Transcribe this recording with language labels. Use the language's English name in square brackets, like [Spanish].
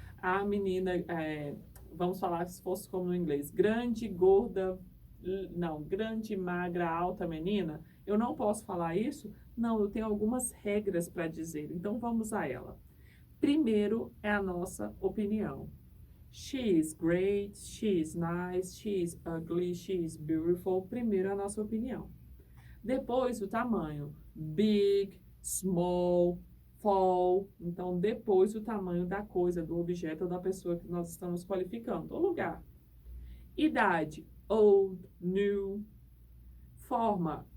[Portuguese] A menina, vamos falar se fosse como no inglês, grande, gorda, não, grande, magra, alta menina. Eu não posso falar isso? Não, eu tenho algumas regras para dizer, então vamos a ela. Primeiro é a nossa opinião. [English] She is great, she is nice, she is ugly, she is beautiful. [Portuguese] Primeiro a nossa opinião. Depois o tamanho. [English] Big, small, fall. [Portuguese] Então, depois o tamanho da coisa, do objeto ou da pessoa que nós estamos qualificando. O lugar. Idade. [English] Old, new. [Portuguese] Forma.